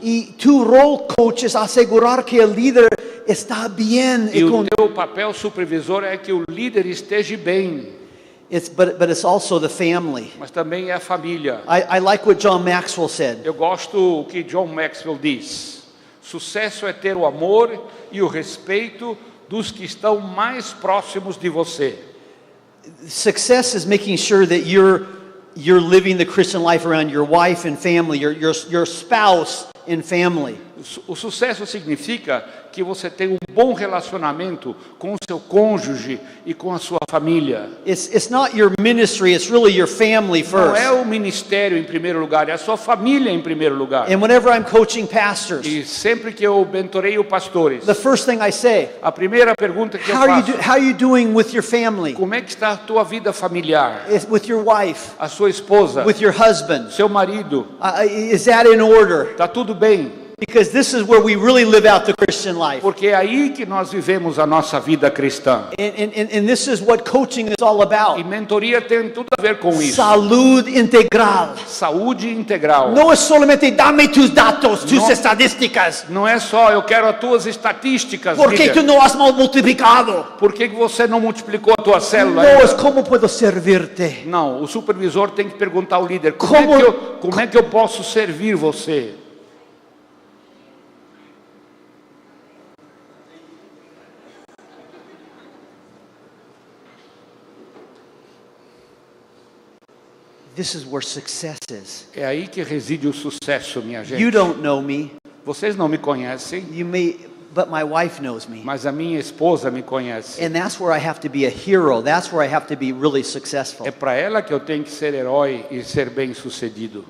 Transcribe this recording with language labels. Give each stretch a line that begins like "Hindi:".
Spanish: Y tu rol, coach, es asegurar que el líder está bien.
Portuguese: E o teu papel supervisor é que o líder esteja bem,
English: But it's also the family.
Portuguese: mas também é a família.
English: I like what John Maxwell said.
Portuguese: Eu gosto o que John Maxwell diz: sucesso é ter o amor e o respeito dos que estão mais próximos de você.
English: Success is making sure that you're living the Christian life around your wife and family, your spouse and family.
Portuguese: O sucesso significa que você tem um bom relacionamento com o seu cônjuge e com a sua família.
English: It's not your ministry, it's really your family
Portuguese: Não
English: first.
Portuguese: é o ministério em primeiro lugar, é a sua família em primeiro lugar.
English: And whenever I'm coaching pastors,
Portuguese: E sempre que eu mentoreio pastores,
English: the first thing I say,
Portuguese: a primeira pergunta que eu
English: how
Portuguese: faço:
English: are you doing with your family?
Portuguese: como é que está a tua vida familiar?
English: With your wife,
Portuguese: A sua esposa,
English: with your husband?
Portuguese: seu marido,
English: Is that in order?
Portuguese: está tudo bem?
English: Because this is where we really live out the Christian life.
Portuguese: Porque é aí que nós vivemos a nossa vida cristã.
English: And this is what coaching is all
Portuguese: E
English: about.
Portuguese: mentoria tem tudo a ver com isso.
Spanish: Salud integral.
Portuguese: Saúde integral.
Spanish: No es solamente dame tus datos, tus estadísticas.
Portuguese: Não é só eu quero as tuas estatísticas,
Spanish: ¿Por qué
Portuguese: líder.
Spanish: tú no has multiplicado?
Portuguese: Por que você não multiplicou a tua célula
Spanish: No
Portuguese: ainda?
Spanish: es cómo puedo servirte.
Portuguese: Não, o supervisor tem que perguntar ao líder: como
Spanish: Como-
Portuguese: é que eu posso servir você?
English: This is where success is.
Portuguese: É aí que reside o sucesso, minha gente.
English: You don't know me.
Portuguese: Vocês não me conhecem,
English: You may but my wife knows me.
Portuguese: mas a minha esposa me conhece.
English: And that's where I have to be a hero. That's where I have to be really successful.
Portuguese: É para ela que eu tenho que ser herói e ser bem-sucedido.